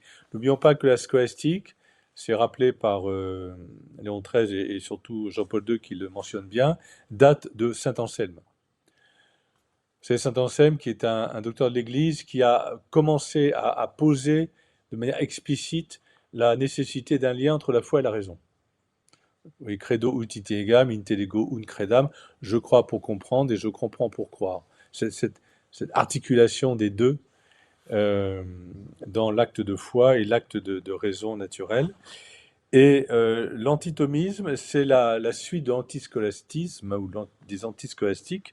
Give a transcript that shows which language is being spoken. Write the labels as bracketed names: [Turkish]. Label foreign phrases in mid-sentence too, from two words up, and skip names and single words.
[French] N'oublions pas que la scolastique, c'est rappelé par Léon XIII et surtout Jean-Paul II qui le mentionne bien, date de saint Anselme. C'est saint Anselme qui est un docteur de l'Église qui a commencé à poser de manière explicite la nécessité d'un lien entre la foi et la raison. Oui, [Latin] credo ut itiegam, intellego ut credam. [French] Je crois pour comprendre et je comprends pour croire. Cette articulation des deux euh, dans l'acte de foi et l'acte de raison naturelle. Et l'antithomisme, c'est la suite de l'antiscolastisme ou des antiscolastiques.